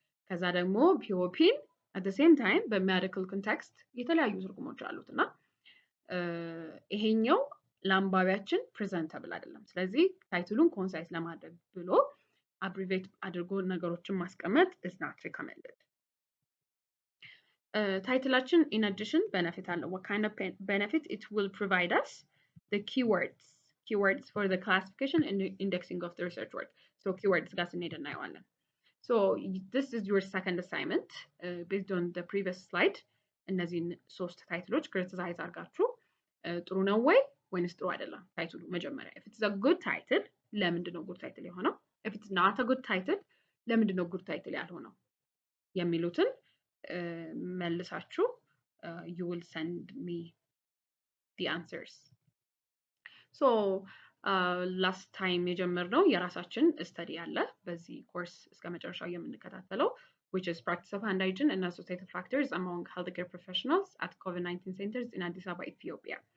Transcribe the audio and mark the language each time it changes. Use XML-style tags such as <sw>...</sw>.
<am>ከዛ ደግሞ POPን</am> <en>at the same time</en> <am>በሜዲካል ኮንቴክስት የተለያዩ ትርጉሞች አሉት እና ይሄኛው ለአንባቢያችን ፕሬዘንተብል አይደለም። ስለዚህ ታይትሉን ኮንሳይዝ ለማድረግ ብሎ አብሪቬት አድርጎ ነገሮችን ማስቀመጥ</am> <en>is not recommended።</en> <am>ታይትላችን in addition benefit አለው።</am> <en>what kind of benefit it will provide us? The keywords for the classification and indexing of the research work. So keywords</en> <am>ጋር ስንሄድ እናየዋለን።</am> <en>So this is your second assignment based on the previous slide.</en> <am>እነዚህን ሶስት ታይትሎች ክሪቲሳይዝ አድርጋችሁ ጥሩ ነው ወይ ወይንስ ጥሩ አይደለም ታይትሉ መጀመሪያ።</am> <en>if it's a good title</en> <am>ለምንድን ነው good title የሆነው?</am> <en>if it's not a good title</en> <am>ለምንድን ነው</am> <en>good title ያልሆነው?</en> <am>የሚሉትን መልሳችሁ</am> <en>you will send me the answers. So last time</en> <am>የጀመርነው የራሳችን ስተዲ አለ በዚህ ኮርስ እስከ መጨረሻው የምንከታተለው</am> <en>which is practice of hand hygiene and associated factors among healthcare professionals at COVID-19 centers in Addis Ababa, Ethiopia.</en>